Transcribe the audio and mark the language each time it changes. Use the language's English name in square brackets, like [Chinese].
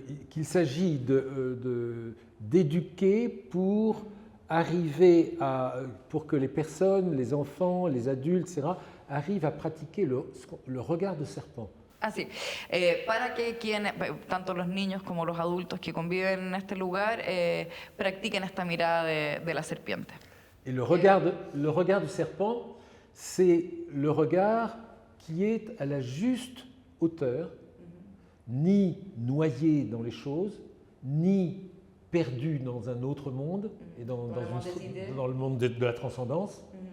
[French] Qu'il s'agit d'éduquer pour arriver pour que les personnes, les enfants, les adultes, etc., arrivent à pratiquer le regard de serpent. [Spanish] Ah, sí. Para que tanto los niños como los adultos que conviven en este lugar practiquen esta mirada de la serpiente. [French] Et le regard du serpent, c'est le regard qui est à la juste hauteur, ni noyé dans les choses, ni perdu dans un autre monde, et dans le monde de la transcendance.